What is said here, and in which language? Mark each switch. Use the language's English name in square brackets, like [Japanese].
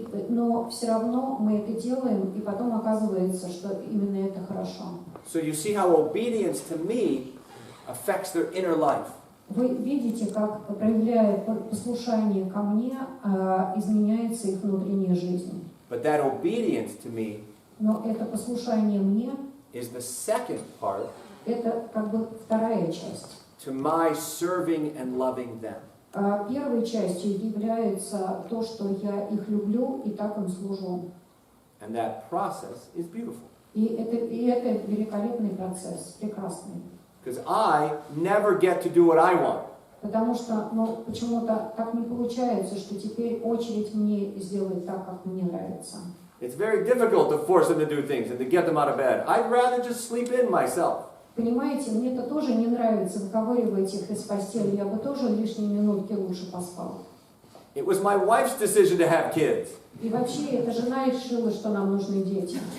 [Russian] Но все равно мы это делаем, и потом оказывается, что именно это хорошо. [English] So you see how obedience to me affects their inner life. [Russian] Вы видите, как, проявляя послушание ко мне, изменяется их внутренняя жизнь. [English] But that obedience to me [Russian] Но это послушание мне [English] is the second part [Russian] это как бы вторая часть. [English] to my serving and loving them. [Russian] Первой частью является то, что я их люблю и так им служу. [English] And that process is beautiful. [Russian] И это великолепный процесс, прекрасный. [English] Because I never get to do what I want. [Russian] Потому что почему-то так не получается, что теперь очередь мне сделать так, как мне нравится. [English] It's very difficult to force them to do things and to get them out of bed. I'd rather just sleep in myself. [Russian] Понимаете, мне это тоже не нравится, выковыривать их из постели. Я бы тоже лишние минутки лучше поспал. [English] It was my wife's decision to have kids. [Russian] И вообще, эта жена решила, что нам нужны дети.